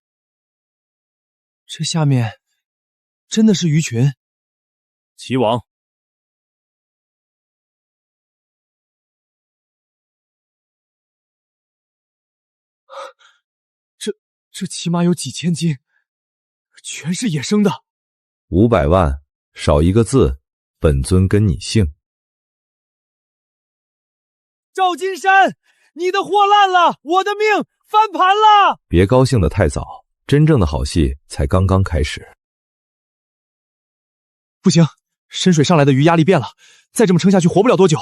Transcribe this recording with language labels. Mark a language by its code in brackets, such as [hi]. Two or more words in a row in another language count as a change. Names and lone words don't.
[zh] 这下面真的是鱼群？齐王，这起碼有幾千斤，全是野生的。 500 萬，少一個字，本尊跟你姓。趙金山，你的貨爛了，我的命翻盤了！別高興得太早，真正的好戲才剛剛開始。不行，深水上來的魚壓力變了，再這麼撐下去活不了多久。